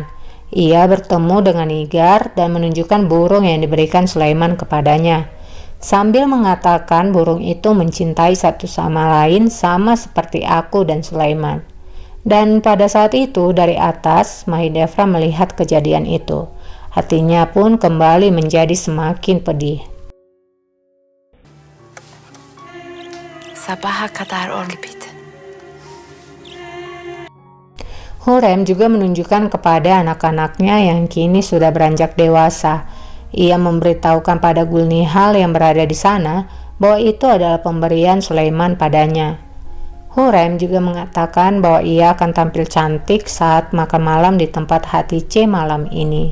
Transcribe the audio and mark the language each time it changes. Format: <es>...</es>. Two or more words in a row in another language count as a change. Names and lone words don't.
<id>Ia bertemu dengan Nigar dan menunjukkan burung yang diberikan Sulaiman kepadanya, sambil mengatakan burung itu mencintai satu sama lain sama seperti aku dan Sulaiman. Dan pada saat itu dari atas, Mahidevran melihat kejadian itu. Hatinya pun kembali menjadi semakin pedih.</id> <tr>Sabaha kadar orada gibiydi.</tr> <id>Hurrem juga menunjukkan kepada anak-anaknya yang kini sudah beranjak dewasa. Ia memberitahukan pada Gulnihal yang berada di sana bahwa itu adalah pemberian Sulaiman padanya. Hurrem juga mengatakan bahwa ia akan tampil cantik saat makan malam di tempat Hatice malam ini.</id>